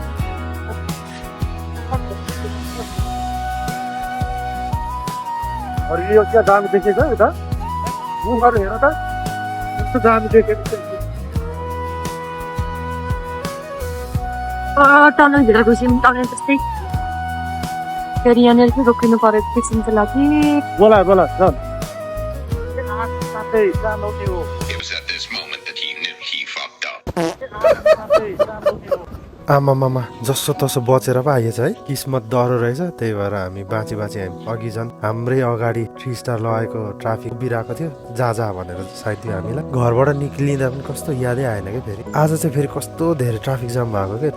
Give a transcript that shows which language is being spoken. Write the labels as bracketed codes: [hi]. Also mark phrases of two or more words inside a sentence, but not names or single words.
[ne] अरे यो क्या जाम देखेको यता मुखहरू हेर त कस्तो जाम देखेको। टनल भित्र घुस्यौँ, टनल जस्तै फेरि यहाँनिर चाहिँ रोकिनु पऱ्यो एकछिनको लागि। बोला बोला चल साथै जाम आउने हो। [en] It was at this moment that he knew he fucked up. [ne] आमा मामा जसो तसो बचेर पो आइएछ है, किस्मत डह्रो रहेछ। त्यही भएर हामी बाँची हामी अघि झन् हाम्रै अगाडि 3 स्टार लगाएको ट्राफिक उभिरहेको थियो, जा भनेर सायद थियो हामीलाई। घरबाट निक्लिँदा पनि कस्तो यादै आएन क्या। फेरि आज चाहिँ फेरि कस्तो धेरै ट्राफिक जाम भएको क्या।